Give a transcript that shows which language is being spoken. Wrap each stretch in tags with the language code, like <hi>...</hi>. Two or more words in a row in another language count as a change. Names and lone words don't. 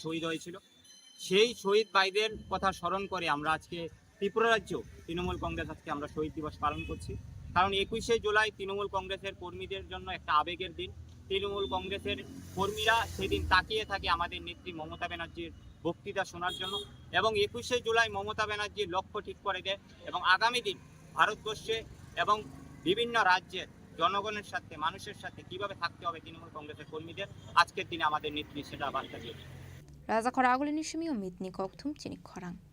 <bn>শহীদ হয়েছিল সেই শহীদ ভাইদের কথা স্মরণ করে আমরা আজকে ত্রিপুরা রাজ্য তৃণমূল কংগ্রেস আজকে আমরা শহীদ দিবস পালন করছি কারণ 21শে জুলাই তৃণমূল কংগ্রেসের কর্মীদের জন্য একটা আবেগের দিন তৃণমূল কংগ্রেসের কর্মীরা সেদিন তাকিয়ে থাকে আমাদের নেত্রী মমতা ব্যানার্জির বক্তৃতা শোনার জন্য এবং 21শে জুলাই মমতা ব্যানার্জির লক্ষ্য ঠিক করে দেয় এবং আগামী দিন ভারতবর্ষে এবং বিভিন্ন রাজ্যের জনগণের সাথে মানুষের সাথে কিভাবে থাকতে হবে তৃণমূল কংগ্রেসের কর্মীদের আজকের দিনে আমাদের নেত্রী সেটা বার্তা দিয়েছে</bn> <trp>Raja Khoraguli ni shimi omit ni kokthum Chini Khorang</trp>